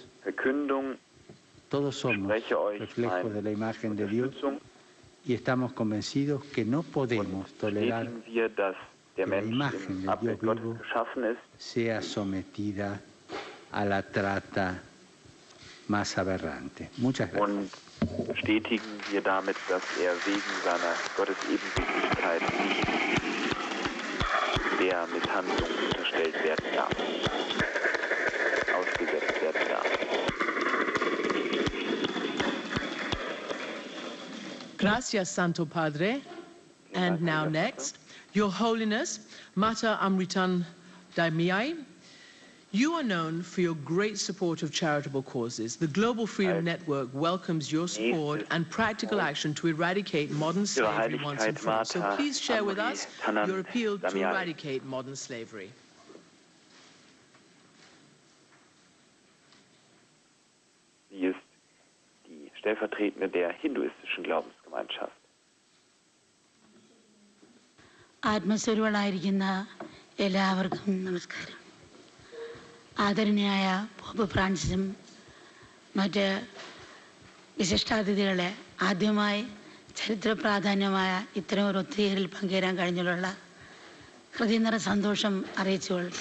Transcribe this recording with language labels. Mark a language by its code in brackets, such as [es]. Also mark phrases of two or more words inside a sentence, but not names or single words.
[es] Todos somos reflejos de la imagen de Dios y estamos convencidos que no podemos tolerar que la imagen del Dios vivo sea sometida a la trata más aberrante. Muchas gracias. [de] Und bestätigen wir damit, dass wegen seiner Gottesebenbildlichkeit nicht der Misshandlung unterstellt werden darf, ausgesetzt werden darf. [es] Gracias, Santo Padre. [en] And now next, Your Holiness, Mater Amritan Daimiai. You are known for your great support of charitable causes. The Global Freedom Network welcomes your support and practical action to eradicate modern slavery once and for all. So please share with us your appeal to eradicate modern slavery. [de] Sie ist die Stellvertretende der hinduistischen Glaubensgemeinschaft. [ml] ആത്മസ്വരൂപളായിരിക്കുന്ന എല്ലാവർക്കും നമസ്കാരം. ആദരണീയായ പോപ്പ് ഫ്രാൻസിസും മറ്റ് വിശിഷ്ടാതിഥികളെ ആദ്യമായി ചരിത്ര പ്രാധാന്യമായ ഇത്തരം ഒരു ഒത്തുചേരൽ പങ്കുചേരാൻ കഴിഞ്ഞുള്ള ഹൃദയം നിറ സന്തോഷം അറിയിച്ചുകൊള്ളട്ടെ.